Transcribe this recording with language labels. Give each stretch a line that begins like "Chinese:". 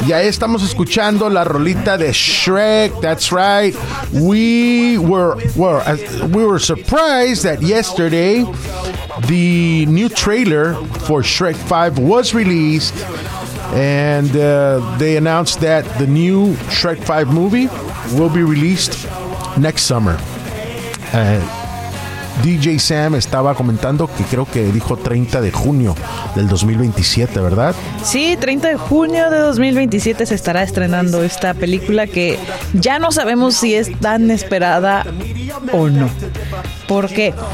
Spanish: Y ahí estamos escuchando la rolita de Shrek.
English: That's right. We were surprised that yesterday the new trailer for Shrek 5 was released. And they announced that the new Shrek 5 movie will be released next summer.
Spanish: DJ Sam estaba comentando que creo que dijo 30 de junio del 2027, ¿verdad? Sí, 30 de junio de 2027 se estará estrenando esta película que ya no sabemos si es tan esperada o no. ¿Por qué?